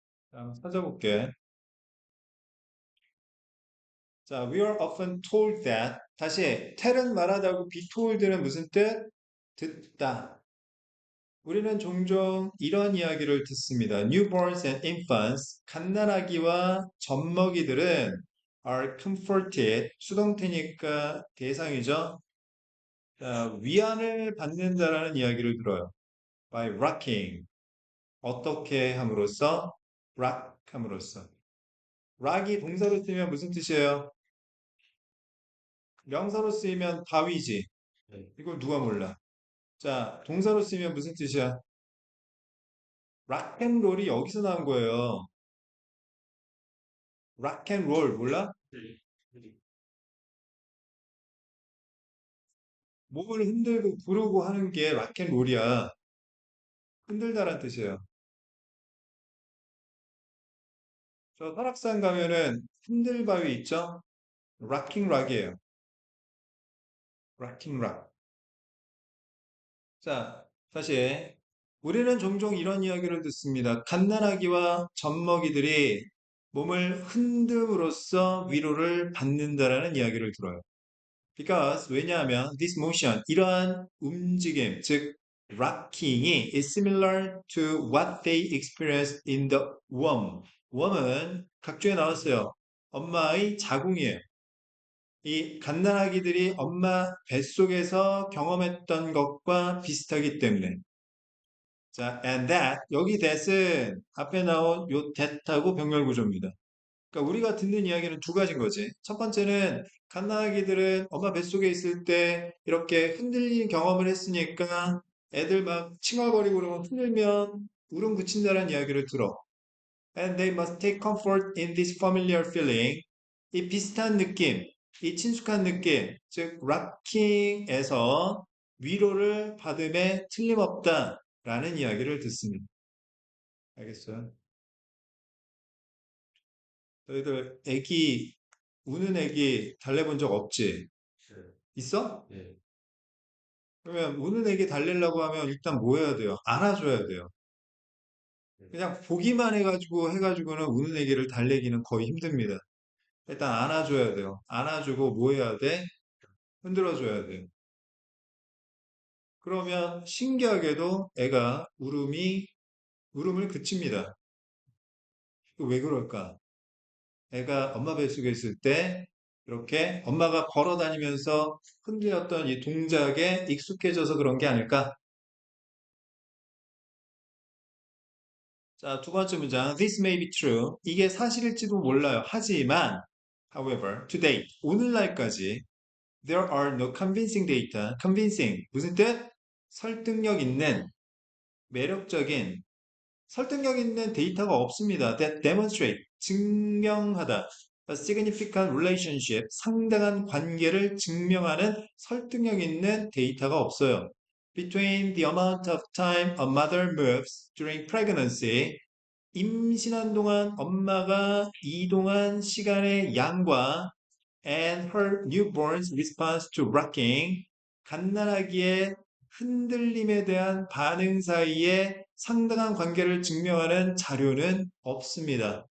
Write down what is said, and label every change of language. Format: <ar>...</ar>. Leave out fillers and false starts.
<ko>자, 한번 찾아볼게.</ko> <en>자, we are often told that.</en> <ko>다시, tell은 말하다고 be told는 무슨 뜻? 듣다. 우리는 종종 이런 이야기를 듣습니다.</ko> <en>Newborns and infants,</en> <ko>갓난아기와 젖먹이들은</ko> <en>are comforted,</en> <ko>수동태니까 대상이죠. 자, 위안을 받는다라는 이야기를 들어요.</ko> <en>By rocking,</en> <ko>어떻게 함으로써? rock 함으로써. rock이 동사로 쓰면 무슨 뜻이에요? 명사로 쓰이면 바위지. 네. 이걸 누가 몰라? 자, 동사로 쓰면 무슨 뜻이야? 락앤롤이 여기서 나온 거예요. 락앤롤 몰라? 네. 네. 몸을 흔들고 부르고 하는 게 락앤롤이야. 흔들다란 뜻이에요. 저 설악산 가면은 흔들바위 있죠? 락킹 락이에요. 락킹 락. 자, 다시. 우리는 종종 이런 이야기를 듣습니다. 갓난아기와 젖먹이들이 몸을 흔듦으로써 위로를 받는다라는 이야기를 들어요.</ko> <en>Because</en> <ko>왜냐하면</ko> <en>this motion</en> <ko>이러한 움직임 즉</ko> <en>rocking이 is similar to what they experience in the womb.</en> <ko>womb은 각주에 나왔어요. 엄마의 자궁이에요. 이 갓난아기들이 엄마 뱃속에서 경험했던 것과 비슷하기 때문에 자</ko> <en>and that</en> <ko>여기 that은 앞에 나온 요 that하고 병렬 구조입니다. 그러니까 우리가 듣는 이야기는 두 가지인 거지. 첫 번째는 갓난아기들은 엄마 뱃속에 있을 때 이렇게 흔들리는 경험을 했으니까 애들 막 칭얼거리고 그러면 흔들면 울음 그친다는 이야기를 들어.</ko> <en>And they must take comfort in this familiar feeling.</en> <ko>이 비슷한 느낌, 이 친숙한 느낌, 즉 락킹에서 위로를 받음에 틀림없다라는 이야기를 듣습니다. 알겠어요? 너희들 애기 우는 애기 달래본 적 없지? 네. 있어? 네. 그러면 우는 애기 달래려고 하면 일단 뭐 해야 돼요? 안아줘야 돼요. 네. 그냥 보기만 해가지고는 우는 애기를 달래기는 거의 힘듭니다. 일단 안아줘야 돼요. 안아주고 뭐 해야 돼? 흔들어줘야 돼요. 그러면 신기하게도 애가 울음을 그칩니다. 이거 왜 그럴까? 애가 엄마 뱃속에 있을 때 이렇게 엄마가 걸어 다니면서 흔들었던 이 동작에 익숙해져서 그런 게 아닐까? 자, 두 번째 문장.</ko> <en>This may be true.</en> <ko>이게 사실일지도 몰라요. 하지만,</ko> <en>however, to date,</en> <ko>오늘날까지</ko> <en>there are no convincing data.</en> <ko>convincing 무슨 뜻? 설득력 있는, 매력적인, 설득력 있는 데이터가 없습니다.</ko> <en>that demonstrate</en> <ko>증명하다.</ko> <en>a significant relationship</en> <ko>상당한 관계를 증명하는 설득력 있는 데이터가 없어요.</ko> <en>between the amount of time a mother moves during pregnancy</en> <ko>임신한 동안 엄마가 이동한 시간의 양과</ko> <en>and her newborn's response to rocking</en> <ko>갓난아기의 흔들림에 대한 반응 사이에 상당한 관계를 증명하는 자료는 없습니다.</ko>